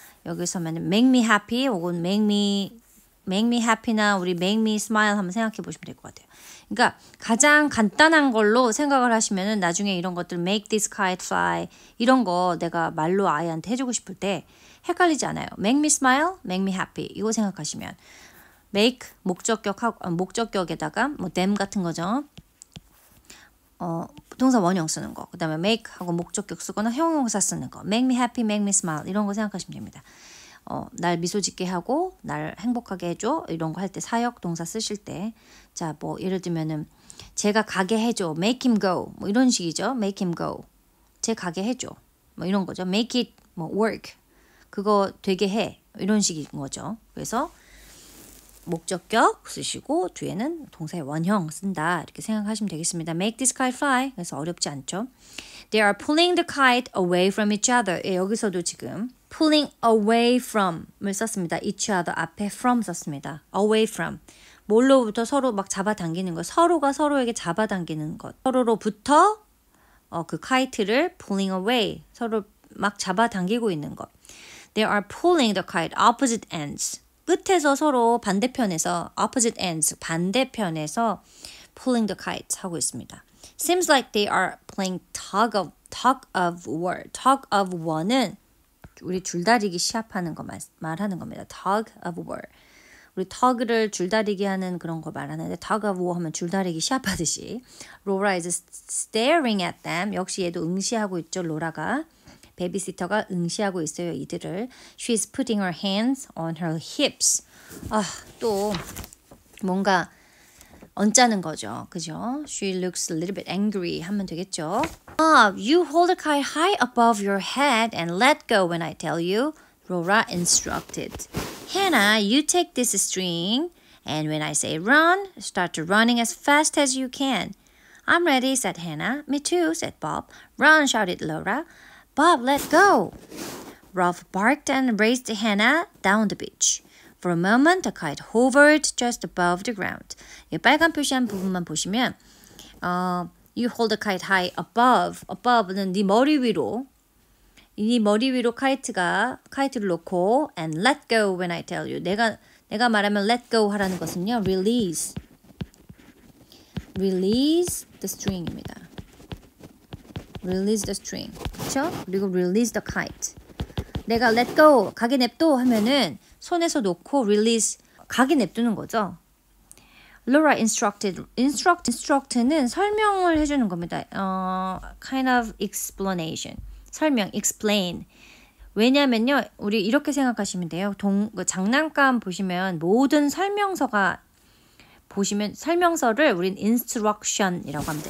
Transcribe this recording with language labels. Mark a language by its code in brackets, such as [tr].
[ko] 여기서는 make me happy 혹은 make me happy나 우리 [en] make me smile [ko] 한번 생각해 보시면 될 것 같아요. 그러니까 가장 간단한 걸로 생각을 하시면은 나중에 이런 것들 [en] make this kite fly [ko] 이런 거 내가 말로 아이한테 해주고 싶을 때 헷갈리지 않아요. [en] make me smile, make me happy [ko] 이거 생각하시면 [en] make 목적격에다가 뭐 them 같은 거죠. [ko] 동사 원형 쓰는 거. 그 다음에 make 하고 목적격 쓰거나 형용사 쓰는 거. [en] make me happy, make me smile 이런 거 생각하시면 됩니다. [ko] 날 미소 짓게 하고 날 행복하게 해줘 이런 거 할 때 사역 동사 쓰실 때 자, 뭐 예를 들면은 제가 가게 해줘. [en] make him go 뭐 이런 식이죠. make him go. [ko] 제 가게 해줘. 뭐 이런 거죠. make it 뭐 work. 그거 되게 해. 이런 식인 거죠. 그래서 목적격 쓰시고 뒤에는 동사의 원형 쓴다 이렇게 생각하시면 되겠습니다. [en] Make this kite fly. [ko] 그래서 어렵지 않죠. [en] They are pulling the kite away from each other. [ko] 예, 여기서도 지금 [en] pulling away from [ko] 을 썼습니다. each other 앞에 from 썼습니다. [en] away from. [ko] 뭘로부터 서로 막 잡아당기는 것. 서로가 서로에게 잡아당기는 것. 서로로부터 그 카이트를 pulling away. 서로 막 잡아당기고 있는 것. [en] They are pulling the kite opposite ends. [ko] 끝에서 서로 반대편에서 opposite ends 반대편에서 [en] pulling the kites [ko] 하고 있습니다. [en] Seems like they are playing tug of war. [ko] tug of war는 우리 줄다리기 시합하는 거 말하는 겁니다. tug of war. 우리 tug를 줄다리기 하는 그런 거 말하는데 tug of war 하면 줄다리기 시합하듯이 [en] Laura is staring at them. [ko] 역시 얘도 응시하고 있죠. 로라가. 베이비시터가 응시하고 있어요. 이들을. [en] She's putting her hands on her hips. [ko] 또 뭔가 언짢은 거죠. 그죠? [en] She looks a little bit angry [ko] 하면 되겠죠. [en] You hold the kite high above your head and let go when I tell you. Laura instructed. Hannah, you take this string and when I say run, start running as fast as you can. I'm ready, said Hannah. Me too, said Bob. Run, shouted Laura. Bob, let go. Ralph barked and raced Hannah down the beach. For a moment, the kite hovered just above the ground. [ko] 이 빨간 표시한 부분만 보시면 [en] You hold the kite high above. [ko] Above는 네 머리 위로. 네 머리 위로 카이트를 놓고 [en] and let go when I tell you. [ko] 내가 말하면 let go 하라는 것은요. [en] Release the string입니다. Release the string. [ko] 그렇죠? 그리고 [en] release the kite. [ko] 내가 [en] let go, [ko] 가게 냅둬 하면은 손에서 놓고 release, 가게 냅두는 거죠. Laura instruct는 설명을 해주는 겁니다. [en] Kind of explanation. [ko] 설명, [en] explain. [ko] 왜냐면요, 우리 이렇게 생각하시면 돼요. 장난감 보시면 모든 설명서가 보시면 설명서를 우린 instruction이라고 합니다.